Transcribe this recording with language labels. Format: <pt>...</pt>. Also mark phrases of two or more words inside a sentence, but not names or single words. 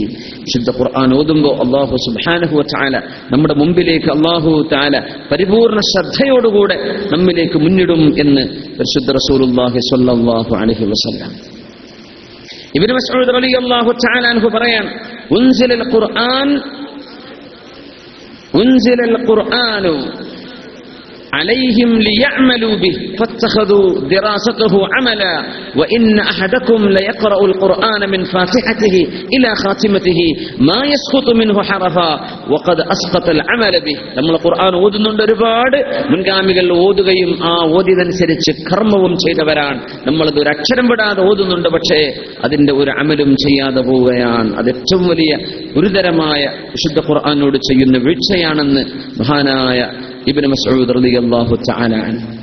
<ml>വിശുദ്ധ ഖുർആൻ ഓതുമ്പോൾ അല്ലാഹു</ml> <ar>سبحانه وتعالى</ar> <ml>നമ്മുടെ മുമ്പിലേക്ക് അല്ലാഹു തആല പരിപൂർണ്ണ ശ്രദ്ധയോടുകൂടെ നമ്മിലേക്ക് മുന്നിടും എന്ന് പരിശുദ്ധ</ml> <ar>رسول الله صلى الله عليه وسلم. ابن مسعود رضي الله تعالى عنه പറയാൻ, أنزل القرآن عليهم ليعملوا به فاتخذوا دراسته عملا وإن أحدكم ليقرأ القرآن من فاتحته إلى خاتمته ما يسقط منه حرفا وقد أسقط العمل به.</ar> <ml>നമ്മൾ ഖുർആൻ ഓതുന്നുണ്ട്. ഒരുപാട് മുൻഗാമികൾ ഓതുകയും ആ ഓതിയതനുസരിച്ച് കർമ്മവും ചെയ്തവരാണ്. നമ്മളത് ഒരു അക്ഷരം വിടാതെ ഓതുന്നുണ്ട്, പക്ഷേ അതിന്റെ ഒരു അമലും ചെയ്യാതെ പോവുകയാണ്. അത് ഏറ്റവും വലിയ ഗുരുതരമായ വിശുദ്ധ ഖുർആനോട് ചെയ്യുന്ന വീഴ്ചയാണെന്ന് മഹാനായ ഇബ്നു മസ്ഊദ്</ml> <ar>رضي الله تعالى عنه.</ar>